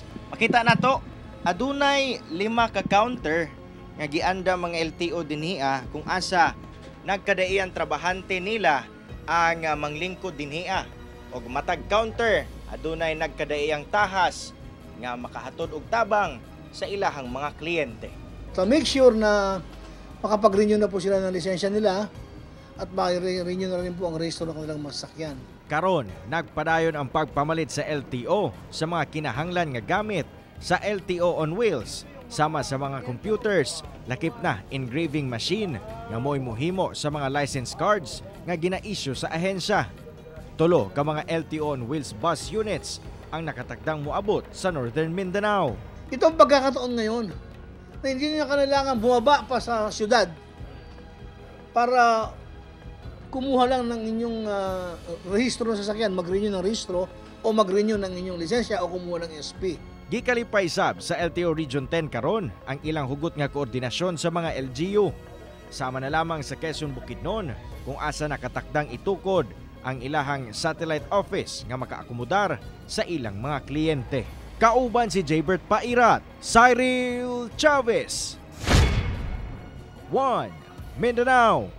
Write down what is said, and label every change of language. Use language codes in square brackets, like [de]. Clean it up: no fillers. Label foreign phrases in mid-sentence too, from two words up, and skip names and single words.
[ceb] Makita na to, adunay 5 ka counter nga gianda mga LTO dinhiya kung asa nagkadaian trabahante nila ang manglingkod dinhiya. Og matag counter, adunay nagkadaiyang tahas nga makahatod og tabang sa ilahang mga kliyente. [tl] So [en] make sure [tl] na makapag-renew na po sila ng lisensya nila at ma-renew na rin po ang rehistro ng kanilang masakyan. [ceb] Karon, nagpadayon ang pagpamalit sa LTO sa mga kinahanglan nga gamit sa LTO on Wheels, sama sa mga computers, lakip na [en] engraving machine [ceb] nga mo'y muhimo sa mga [en] license cards [ceb] nga gina-issue sa ahensya. Tulo ka mga LTO on Wheels bus units ang nakatakdang moabot sa Northern Mindanao. [tl] Ito ang pagkakataon ngayon na hindi nyo kailangan bumaba pa sa syudad para kumuha lang ng inyong rehistro sa sasakyan, mag-renew ng rehistro o mag-renew ng inyong lisensya o kumuha ng SP. [ceb] Gikalipay sab sa LTO Region 10 karon ang ilang hugot nga koordinasyon sa mga LGU. Sama na lamang sa Quezon Bukidnon kung asa nakatakdang itukod ang ilahang satellite office nga makaakomodar sa ilang mga kliyente. Kauban si Jaybert Pairat, Cyril Chavez, 1 Mindanao.